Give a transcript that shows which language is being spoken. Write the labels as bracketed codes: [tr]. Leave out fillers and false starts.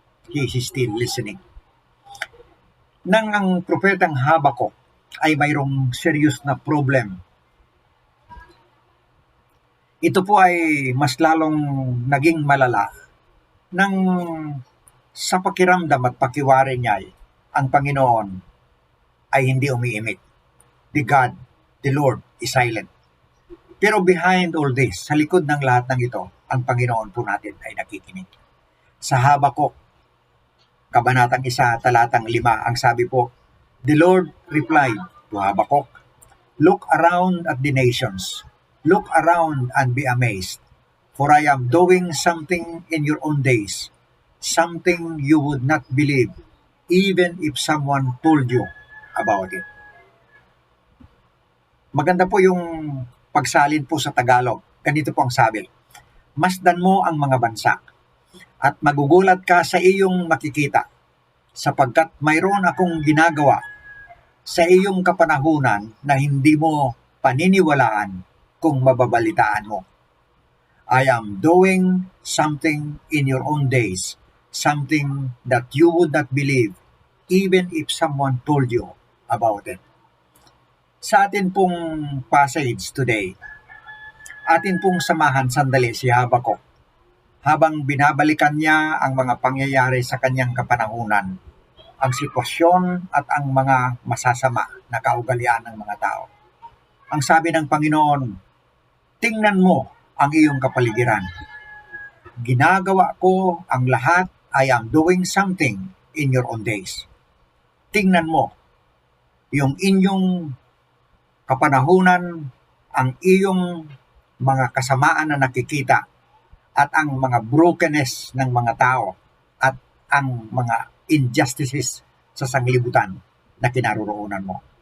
[en] He is still listening. [tl] Nang ang propetang Habakuk ay mayroong serious na problem, ito po ay mas lalong naging malala nang sa pakiramdam at pakiwari niya ang Panginoon ay hindi umiimik. [en] The God, the Lord is silent. [tl] Pero [en] behind all this, [tl] sa likod ng lahat ng ito, ang Panginoon po natin ay nakikinig. Sa Habakuk, Kabanatang 1, talatang 5, ang sabi po, [en] the Lord replied to Habakuk, look around at the nations. Look around and be amazed. For I am doing something in your own days, something you would not believe, even if someone told you about it. [tl] Maganda po yung pagsalin po sa Tagalog. Ganito po ang sabi, masdan mo ang mga bansa at magugulat ka sa iyong makikita sapagkat mayroon akong ginagawa sa iyong kapanahunan na hindi mo paniniwalaan kung mababalitaan mo. [en] I am doing something in your own days, something that you would not believe even if someone told you about it. [tl] Sa atin pong passage today, atin pong samahan sandali si Habakuk habang binabalikan niya ang mga pangyayari sa kanyang kapanahunan, ang sitwasyon at ang mga masasama na kaugalian ng mga tao. Ang sabi ng Panginoon, tingnan mo ang iyong kapaligiran. Ginagawa ko ang lahat, [en] I am doing something in your own days. [tl] Tingnan mo yung inyong kapanahunan, ang iyong mga kasamaan na nakikita at ang mga brokenness ng mga tao at ang mga injustices sa sanglibutan na kinaroroonan mo.